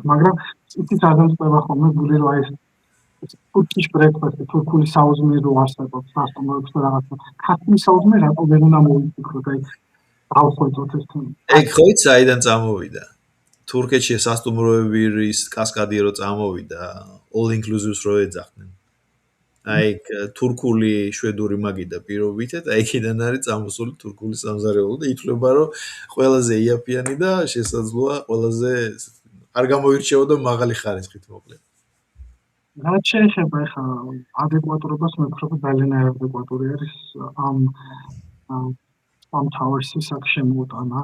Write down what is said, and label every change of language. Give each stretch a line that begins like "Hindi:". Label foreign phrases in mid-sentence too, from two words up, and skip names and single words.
Georgian: მაგრამ იცით აღნიშნება ხოლმე გული რომ აი ეს
English: Turkish breakfast,
Georgian: თურქული საუზმე რო არსებობს სასტუმროებში რაღაცა. ქართული საუზმე რატო ვერ უნდა მოვიფიქროთ, აი დავხვეწოთ ეს თემა. ეგ ხო იცი საიდან წამოვიდა? თურქეთში სასტუმროების კასკადი რო წამოვიდა,
English: all inclusive-
Georgian: ს რო ეძახდნენ. აი თურქული შვედური მაგიდა პირობითად, აი იქიდან არის წამოსული თურქული სამზარეულო და ითვლება რომ ყველაზე იაფიანი და შესაძლოა ყველაზე არ გამოირჩეოდა მაღალი ხარისხით მოკლედ. რაც შეეხება ახლა ადეკვატურობას, მე ვფიქრობ ძალიან ადეკვატური არის ამ Towers-ის აქ შემოტანა.